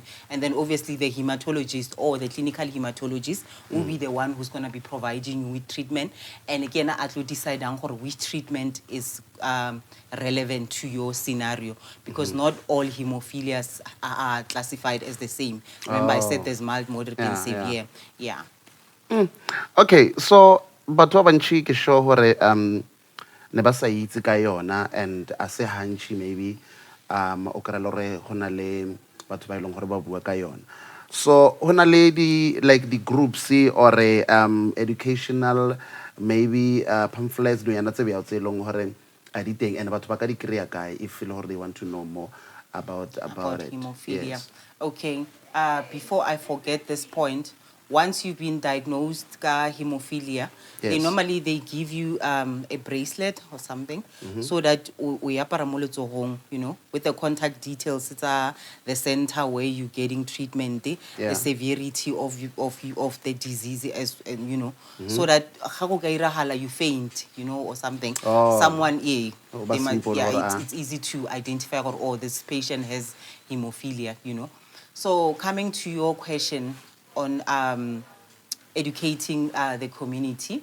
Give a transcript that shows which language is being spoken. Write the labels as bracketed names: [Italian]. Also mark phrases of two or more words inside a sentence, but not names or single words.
[English] And then obviously the hematologist or the clinical hematologist will be the one who's going to be providing you with treatment. And again, I will decide on which treatment is relevant to your scenario, because not all hemophilias are classified as the same. Remember, I said there's mild, moderate, and severe. Yeah. [Northern Sotho] Okay, so batho ba bantši ke sure gore ne ba sa itse ka yona, and a se hantši maybe o kry-a le gore go na le batho ba e leng gore ba bua ka yona. So go na le [English] the groups or educational maybe pamphlets [Northern Sotho] no yana tse bjao tse e leng gore a di teng, and batho ba ka di kry-a kae if e le gore [English] they want to know more about it. Hemophilia. Yes. Okay. Before I forget this point, once you've been diagnosed with hemophilia, Yes. normally they give you a bracelet or something, so that we [Northern Sotho] apara mo letsohong, [English] with the contact details. It's the center where you're getting treatment, Yeah. the severity of the disease, so that you faint, or something. Oh. Someone, Oh, they ba might, simple it's easy to identify this patient has hemophilia, So coming to your question on educating the community.